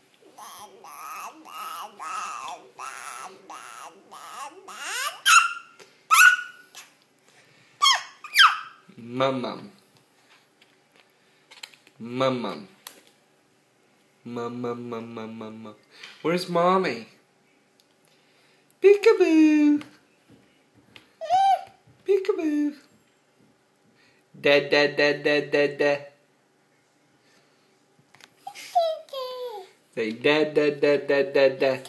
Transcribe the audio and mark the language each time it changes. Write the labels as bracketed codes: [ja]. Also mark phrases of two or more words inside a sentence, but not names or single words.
[en] Mum mum. Mum mum. Mum mum mum mum mum mum. Where's mommy? Peekaboo. Peekaboo. Dad dad dad dad dad dad. Say dad dad dad dad dad dad.